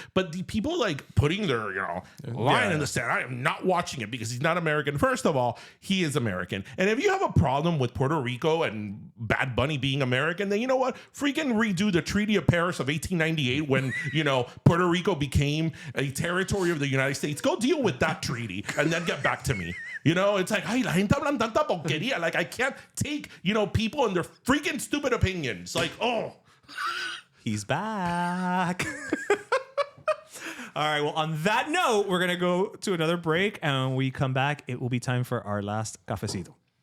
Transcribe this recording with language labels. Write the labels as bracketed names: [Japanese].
[English] But the people like putting their, line in the sand, I am not watching it because he's not American. First of all, he is American. And if you have a problem with Puerto Rico and Bad Bunny being American, then you know what? Freaking redo the Treaty of Paris of 1898 when, Puerto Rico became a territory of the United States. Go deal with that treaty and then get back to me. It's like, [Spanish] ay, la gente hablan tanta porquería. [English] Like, I can't take, people and their freaking stupid opinions. Like, oh. He's back. All right. Well, on that note, we're going to go to another break. And when we come back, it will be time for our last cafecito.